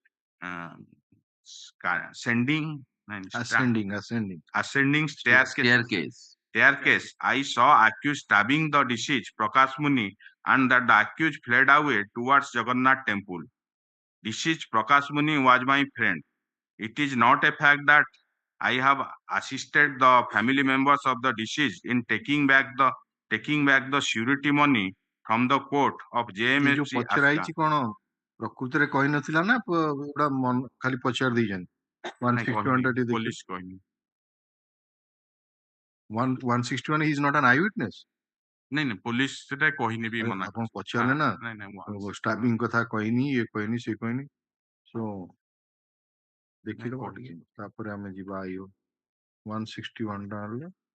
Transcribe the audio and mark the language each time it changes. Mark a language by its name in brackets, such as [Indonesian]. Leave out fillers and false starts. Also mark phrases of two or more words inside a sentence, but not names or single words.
[English] ascending staircase, I saw accused stabbing the deceased Prakash Muni, and that the accused fled away towards Jagannath temple. Deceased Prakash Muni was my friend. It is not a fact that I have assisted the family members of the deceased in taking back the surety money from the court of JMFC. [Odia] ପଚରାଇଛି କଣ ପ୍ରକୃତରେ କହି ନଥିଲା ନା ଏଗୁଡା ଖାଲି ପଚାରି ଦେଇଛନ୍ତି 161 police କହିନି [English] 161 he is not an eyewitness. [Odia] नहीं police ସେଟା କହିନି ବି ମନା ଆପଣ ପଚାରିଲେ ନା ଷ୍ଟାବିଂ କଥା କହିନି ଇଏ କହିନି ସେ କହିନି ସୋ ଦେଖିଦବା ଟିକେ ତାପରେ ଆମେ ଯିବା ଆଇଓ 161 ଟା ହେଲେ